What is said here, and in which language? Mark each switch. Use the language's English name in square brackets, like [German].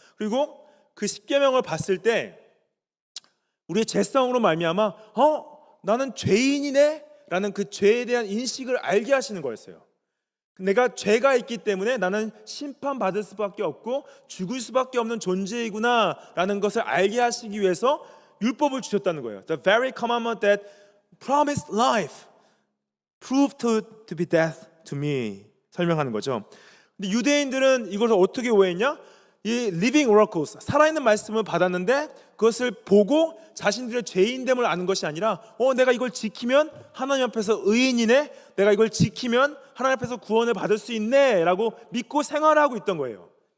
[Korean] 그리고 그 십계명을 봤을 때 우리의 죄성으로 말미암아 나는 죄인이네 라는 그 죄에 대한 인식을 알게 하시는 거였어요. 내가 죄가 있기 때문에 나는 심판받을 수밖에 없고 죽을 수밖에 없는 존재이구나 라는 것을 알게 하시기 위해서 율법을 주셨다는 거예요. [English] The very commandment that promised life proved to be death to me, [Korean] 설명하는 거죠. 근데 유대인들은 이것을 어떻게 오해했냐? 이 living oracles, 살아있는 말씀을 받았는데 그것을 보고 자신들의 죄인됨을 아는 것이 아니라 내가 이걸 지키면 하나님 앞에서 의인이네, 내가 이걸 지키면 하나님 앞에서 구원을 받을 수 있네 라고 믿고 생활하고 있던 거예요.